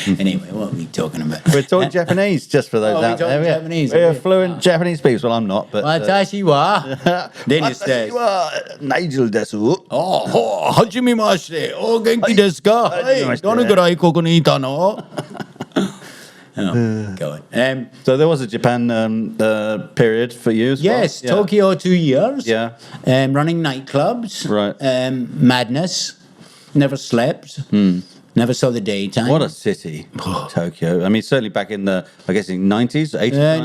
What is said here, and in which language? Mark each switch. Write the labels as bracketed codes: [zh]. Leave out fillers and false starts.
[en] Anyway, what are we talking about? We're talking Japanese, just for those out there. We're talking Japanese. We're fluent Japanese people. Well, I'm not, but... [ja] 私は Dennis です。私は Nigel です。はじめまして。元気ですか？はい。どのくらいここにいたの? [en] Go on. So there was a Japan period for you as well? Yes, Tokyo 2 years. Yeah. Running nightclubs. Right. Madness. Never slept. Never saw the daytime. What a city, Tokyo. I mean, certainly back in the, I guess, in 90s, 80s?